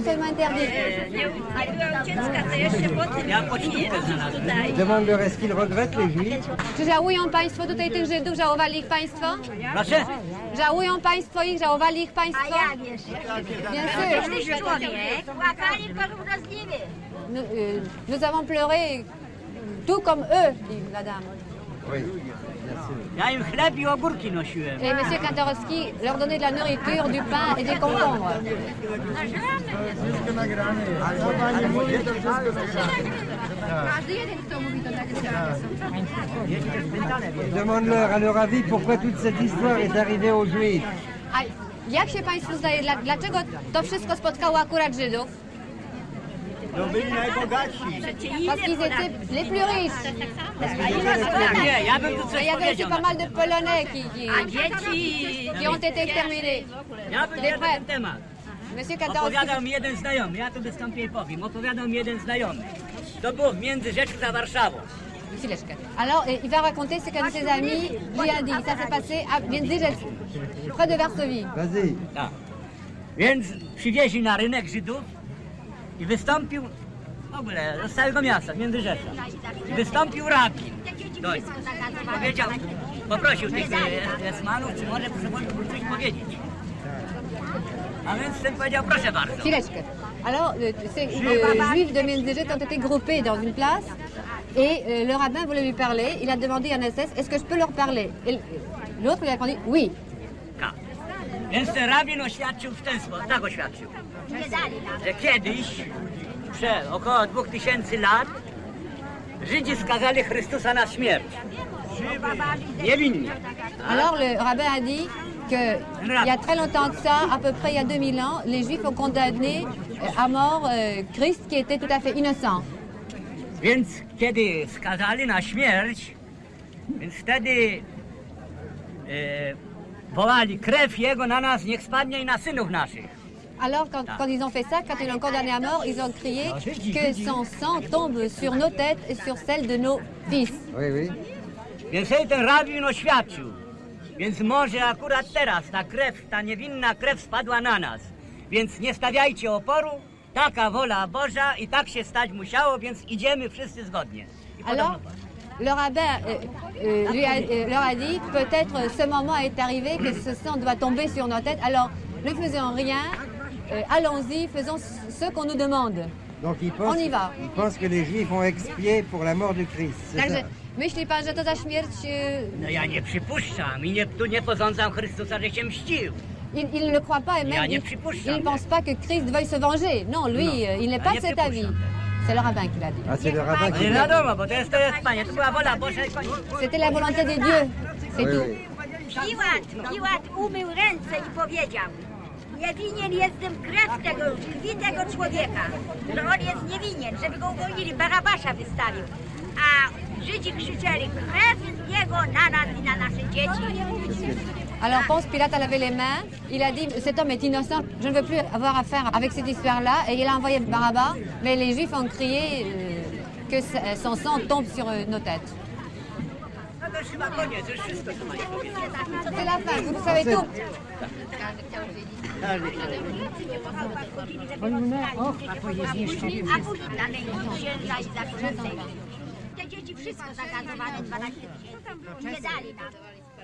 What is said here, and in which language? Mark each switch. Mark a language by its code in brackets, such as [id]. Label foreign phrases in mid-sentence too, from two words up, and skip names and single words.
[fr] absolument interdit. Demande leur est-ce qu'ils regrettent les Juifs. [pl] Czy żałują państwo tutaj tych Żydów? Żałowali ich państwo? Proszę? Żałują państwo ich? Żałowali ich państwo? [fr] Bien sûr. Nous avons pleuré tout comme eux, dit la dame. Oui, bien sûr. [pl] Ja im chleb i ogórki nosiłem. [fr] Et M. Kantorowski leur donnait de la nourriture, du pain et des concombres. Demande-leur à leur avis pourquoi toute cette histoire est arrivée aux Juifs. [pl] A jak się państwu zdaje, dlaczego to wszystko spotkało akurat Żydów? No byli najbogatsi. [fr] Parce qu'ils étaient les plus riches. [pl] Nie, ja bym tu [fr] Mais [pl] coś [fr] il y avait aussi [pl] powiedział. [fr] pas mal de Polonais qui ont été exterminés. [pl] Ja bym na ten temat. [fr] Monsieur Kantorowski, [pl] Opowiadał mi jeden znajomy, ja tu wystąpię i powiem. Opowiadał mi jeden znajomy. To było w Międzyrzeczu za Warszawą. chwileczkę. [fr] Alors, il va raconter ce qu'un de ses amis lui a dit. Ça s'est passé à Międzyrzec, près de Varsovie. Vas-y. [pl] Tak. Więc przywieźli na rynek Żydów i wystąpił w ogóle z całego miasta, z Międzyrzecza. I wystąpił rabin. Powiedział, poprosił tych esmanów, czy może coś powiedzieć. A więc ten powiedział, proszę bardzo. Chwileczkę. [fr] Alors, ces juifs de Międzyrzec ont été groupés dans une place et le rabbin voulait lui parler. Il a demandé à un SS, est-ce que je peux leur parler? Et l'autre lui a répondu, oui. [pl] Tak. Więc ten rabin oświadczył w ten sposób, tak oświadczył, że kiedyś, przed około 2000 lat, Żydzi skazali Chrystusa na śmierć. Niewinnie. [fr] Alors, le rabbin a dit qu'il y a très longtemps de ça, à peu près il y a 2000 ans, les juifs ont condamné à mort Christ qui était tout à fait innocent. [pl] Więc kiedy skazali na śmierć, więc wtedy wołali, krew Jego na nas niech spadnie i na synów naszych. [fr] Alors, quand ils ont fait ça, quand ils l'ont condamné à mort, ils ont crié que son sang tombe sur nos têtes et sur celles de nos fils. Oui, oui. [pl] Więc ten rabin oświadczył. Więc może akurat teraz ta krew, ta niewinna krew spadła na nas. Więc nie stawiajcie oporu, taka wola Boża i tak się stać musiało, więc idziemy wszyscy zgodnie. I [fr] Alors, le rabbin leur a dit, peut-être ce moment est arrivé que ce sang doit tomber sur nos têtes, alors ne faisons rien, allons-y, faisons ce qu'on nous demande. Donc On y va. ils pensent que les Juifs ont expié pour la mort du Christ. C'est [pl] Także [fr] ça. [pl] myśli pan, że to za śmierć... No ja nie przypuszczam i tu nie posądzam Chrystusa, że się mścił. [fr] Il ne croit pas et même il ne pense pas que Christ veuille se venger. Non, lui, il n'est pas de cet avis. C'est le rabbin qui l'a dit. Ah, c'est le rabbin qui [pl] Nie [fr] l'a dit. [pl] wiadomo, bo to jest Panie, to była wola Boża i koniec. [fr] C'était la volonté de Dieu, c'est Oui, tout. oui. [pl] Piłat umył ręce i powiedział: nie winien jestem krwi tego człowieka, że on jest niewinien, żeby go uwolnili, Barabasza wystawił. A Żydzi krzyczeli: krew jego na nas i na nasze dzieci. [fr] Alors Ponce Pilate a lavé les mains, il a dit cet homme est innocent, je ne veux plus avoir affaire avec cette histoire-là, et il a envoyé Barabbas, mais les Juifs ont crié que son sang tombe sur nos têtes. [pl] No to już chyba koniec, już wszystko tu Pani powiedzieć. [fr] C'est la fin, vous savez tout. [pl] A później na męki księża i zakonnice. Te dzieci wszystko zagazowane 12 tysięcy. Nie dali nam.